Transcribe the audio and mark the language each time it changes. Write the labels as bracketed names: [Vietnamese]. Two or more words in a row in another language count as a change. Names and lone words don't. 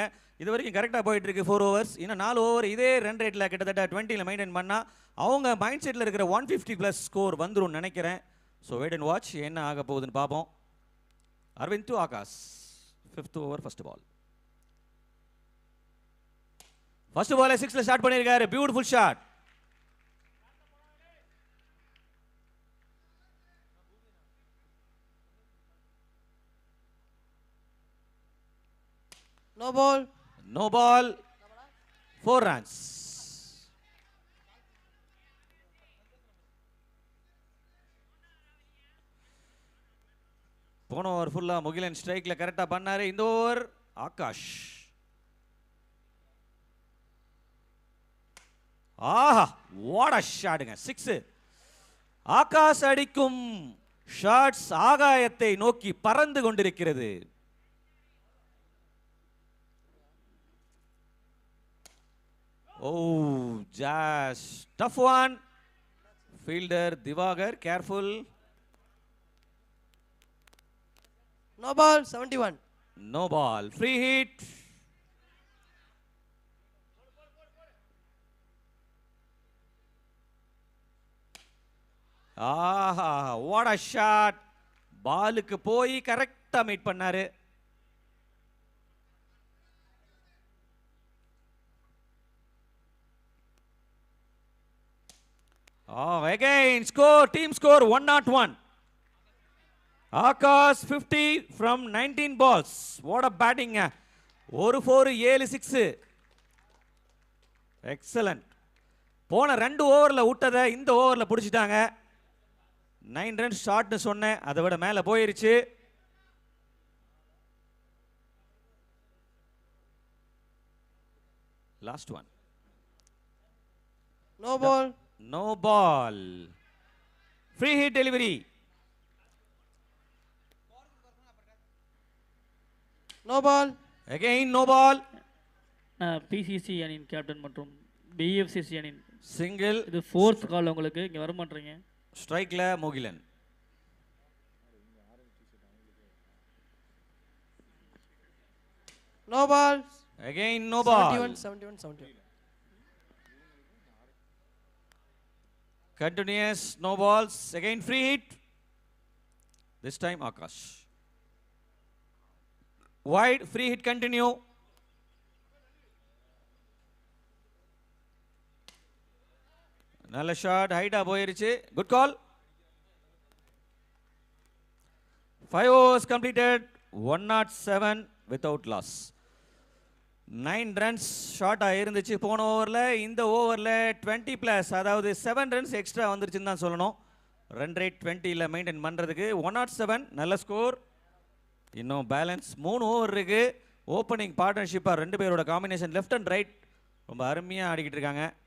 [Tamil] இது வரைக்கும் கரெக்டாக போயிட்டு இருக்கு 4 ஓவர்ஸ். இன்னும் 4 ஓவர் இதே [English] run rate [Tamil] கிட்டத்தட்ட 20ல் மெயின்டைன் பண்ணால் அவங்க [English] mind set [Tamil] இருக்கிற 150+ ஸ்கோர் வந்துடும் நினைக்கிறேன். [English] so wait and watch [Tamil] என்ன ஆக போகுதுன்னு பார்ப்போம். [English] Aravind to Akash. 5th over first ball. first ball [Tamil] 6ல ஸ்டார்ட் பண்ணியிருக்காரு. [English] Beautiful shot. No ball. No ball. 4 runs. [Tamil] போன ஓவர் ஃபுல்லா முகிலன் ஸ்ட்ரைக்ல கரெக்டா பண்ணாரு. இந்த ஓவர் ஆகாஷ். ஆஹா [English] what a shot. [Tamil] 6. ஆகாஷ் அடிக்கும் ஷாட்ஸ் ஆகாயத்தை நோக்கி பறந்து கொண்டிருக்கிறது. [English] Oh, just tough one. Fielder Divagar, careful. No ball. 71. No ball. Free hit. ஆஹா what a shot. [Tamil] பாலுக்கு போய் கரெக்டா மீட் பண்ணாரு. [English] Oh, again score, team score 101. Akash 50 from 19 balls. What a batting. 1 4 7 6. Excellent. [Tamil] போன 2 ஓவர்ல விட்டதை இந்த ஓவர்ல பிடிச்சிட்டாங்க. 9 [English] runs short [Tamil] சொன்னேன், அதை விட மேல போயிருச்சு. [English] Last one. No ball. No ball. Free hit delivery. No ball. Again no ball. [Tamil] பிசிசி அணியின் கேப்டன் மற்றும் பிஎஃப்சிசி அணியின் [English] Single. [Tamil] இது 4th கால் உங்களுக்கு. இங்கே வர மாட்டீங்க. ஸ்ட்ரைக்ல முகிலன். [English] No ball. Again no ball. 71. Continuous no balls. Again free hit. This time Akash. Wide free hit continue. [Tamil] நல்ல ஷாட் ஹைட்டா போயிருச்சு. [English] good call. 5 overs completed. [Tamil] 107 [English] without loss. 9 runs [Tamil] ஷார்ட்டாக இருந்துச்சு போன ஓவரில். இந்த ஓவரில் 20+, அதாவது 7 [English] runs extra [Tamil] வந்துருச்சுன்னு தான் சொல்லணும். [English] run rate [Tamil] 20ல் மெயின்டைன் பண்ணுறதுக்கு 107 நல்ல ஸ்கோர். இன்னும் பேலன்ஸ் 3 ஓவர் இருக்கு. [English] opening partnership [Tamil] 2 பேரோட காம்பினேஷன் [English] left and right [Tamil] ரொம்ப அருமையாக ஆடிக்கிட்டு இருக்காங்க.